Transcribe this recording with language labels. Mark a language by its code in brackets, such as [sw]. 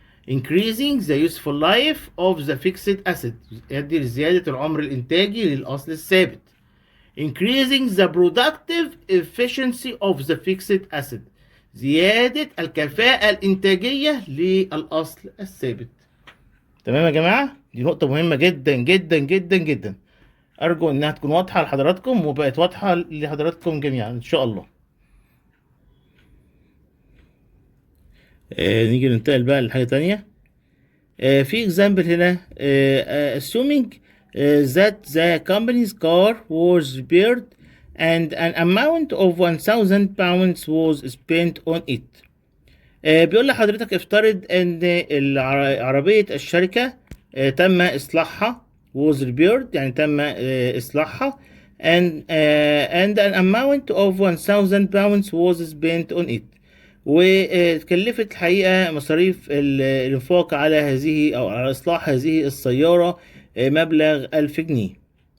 [en] increasing the useful life of the fixed asset [ar] يؤدي لزياده العمر الانتاجي للاصل الثابت. [en] increasing the productive efficiency of the fixed asset [ar] زياده الكفاءه الانتاجيه للاصل الثابت. تمام يا جماعه، دي نقطه مهمه جدا جدا جدا جدا. أرجو إنها تكون واضحة لحضراتكم وبقت واضحة لحضراتكم جميعا إن شاء الله. نيجي ننتقل بقى لحاجة تانية. [en] في example هنا assuming that the company's car was repaired and an amount of 1000 pounds was spent on it. [ar] بيقول لحضرتك افترض إن عربية الشركة تم إصلاحها [en] was repaired [ar] يعني تم إصلاحها [en] and an amount of 1000 pounds was spent on it [ar] وتكلفت الحقيقة مصاريف الإنفاق على هذه أو على إصلاح هذه السيارة مبلغ 1000 جنيه.